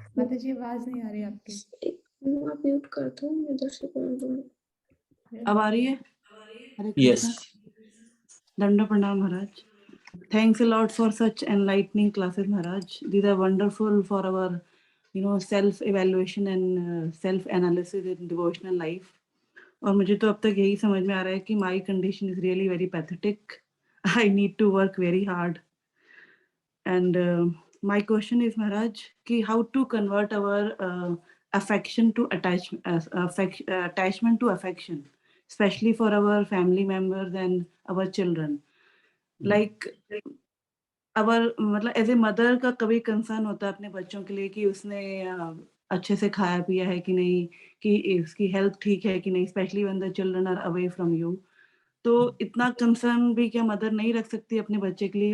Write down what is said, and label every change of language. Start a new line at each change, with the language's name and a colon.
Hindi: माताजी आवाज नहीं आ रही आपकी। आप म्यूट कर दो, मैं इधर से बोल दूंगी। अब आ रही है? हरे
English: Yes.
Hindi: कृष्ण। दंड प्रणाम महाराज।
English: Thanks a lot for such enlightening classes, Maharaj. These are wonderful for our, self-evaluation and self-analysis in devotional life.
Hindi: और मुझे तो अब तक यही समझ में आ रहा है कि
English: my condition is really very pathetic. I need to work very hard. And my question is, Maharaj, कि how to convert our affection to attachment to affection, especially for our family members and our children.
Hindi: Like मतलब
English: as a mother
Hindi: का कभी concern होता है अपने बच्चों के लिए कि उसने अच्छे से खाया पिया है कि नहीं, कि इसकी हेल्थ ठीक है कि नहीं,
English: Specially when the children are away from you.
Hindi: तो इतना कंसर्न भी क्या मदर नहीं रख सकती अपने बच्चे के लिए?